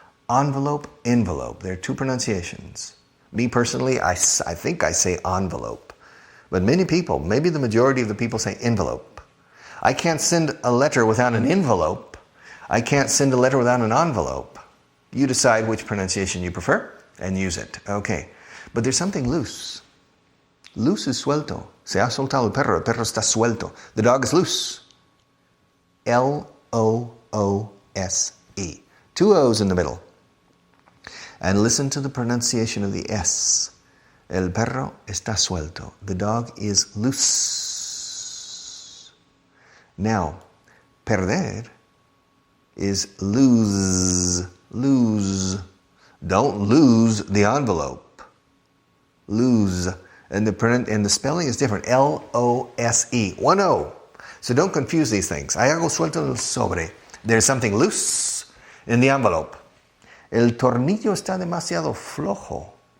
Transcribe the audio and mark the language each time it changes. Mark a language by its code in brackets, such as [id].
[en] Envelope, envelope. There are two pronunciations. Me personally, I think I say envelope. But many people, maybe the majority of the people say envelope. I can't send a letter without an envelope. I can't send a letter without an envelope. You decide which pronunciation you prefer, and use it. Okay. But there's something loose. Loose is suelto. [es] Se ha soltado el perro está suelto. [en] The dog is loose. L-O-O-S-E. 2 O's in the middle. And listen to the pronunciation of the S. [es] El perro está suelto. [en] The dog is loose. Now, perder is lose. Lose. Don't lose the envelope. Lose. And the spelling is different. L-O-S-E. 1 O. So don't confuse these things. [es] Hay algo suelto en el sobre. [en] There's something loose in the envelope. [es] El tornillo está demasiado flojo.